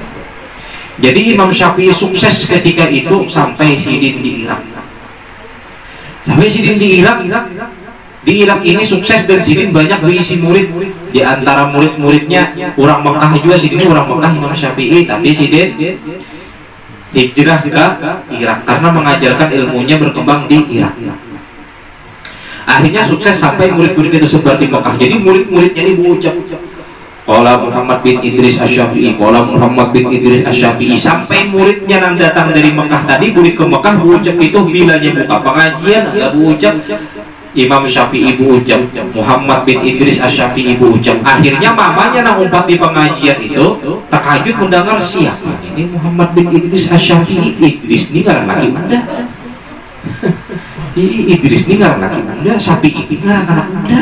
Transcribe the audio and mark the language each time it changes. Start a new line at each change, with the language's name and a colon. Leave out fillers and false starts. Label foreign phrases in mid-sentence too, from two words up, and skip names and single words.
Indonesian: Jadi Imam Syafi'i sukses ketika itu sampai Sidin di Irak. Sampai Sidin di Irak. Di Irak ini sukses dan Sidin banyak diisi murid. Di antara murid-muridnya orang Mekah juga. Sidin orang Mekah Imam Syafi'i, tapi Sidin hijrah ke Irak karena mengajarkan ilmunya berkembang di Irak. Akhirnya sukses sampai murid-murid itu sebar di Mekah. Jadi murid-muridnya ini berucap qala Muhammad bin Idris Asy-Syafi'i, qala Muhammad bin Idris Asy-Syafi'i, sampai muridnya yang datang dari Mekah tadi murid ke Mekah berucap itu bilanya buka pengajian enggak berucap Imam Syafi'i berucap, Muhammad bin Idris Asy-Syafi'i berucap. Akhirnya mamanya nang umpat di pengajian itu terkajut mendengar siapa ini Muhammad bin Idris Asy-Syafi'i. Idris ini ngaran laki muda. Idris ini ngaran laki muda, Syafi'i ini ngaran anak muda.